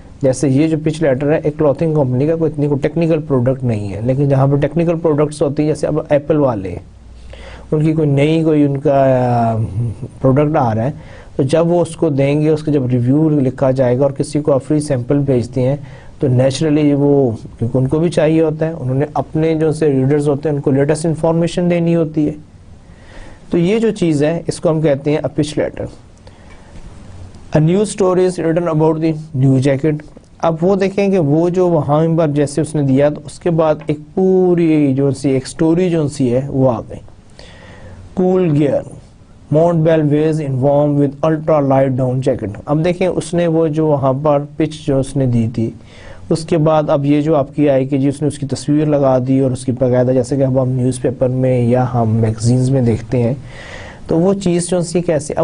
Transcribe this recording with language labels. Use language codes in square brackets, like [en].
[ur] جیسے یہ جو پچ لیٹر ہے ایک کلوتھنگ کمپنی کا کوئی اتنی کوئی ٹیکنیکل پروڈکٹ نہیں ہے, لیکن جہاں پہ ٹیکنیکل پروڈکٹس ہوتی ہیں جیسے اب ایپل والے ان کی کوئی نئی کوئی ان کا پروڈکٹ آ رہا ہے تو جب وہ اس کو دیں گے, اس کا جب ریویو لکھا جائے گا اور کسی کو آپ فری سیمپل بھیجتے ہیں تو نیچرلی وہ, کیونکہ ان کو بھی چاہیے ہوتا ہے, انہوں نے اپنے جو سے ریڈرز ہوتے ہیں ان کو لیٹسٹ انفارمیشن دینی ہوتی ہے. تو یہ جو چیز ہے اس کو ہم کہتے ہیں pitch letter. [en] A new story is written about the new jacket. [ur] اب وہ دیکھیں کہ وہ جو وہاں پر جیسے اس نے دیا تو اس کے بعد ایک پوری جو سی ایک سٹوری جو سی ہے وہ آ گئی. [en] Cool gear Montbell ways in warm with ultra light down jacket. [ur] اب دیکھیں اس نے وہ جو وہاں پر پچ جو اس نے دی تھی اس کے بعد اب یہ جو آپ کی آئی کہ جی اس نے اس کی تصویر لگا دی اور اس کی باقاعدہ جیسے کہ اب ہم نیوز پیپر میں یا ہم میگزینز میں دیکھتے ہیں تو وہ چیز جو سی کیسے.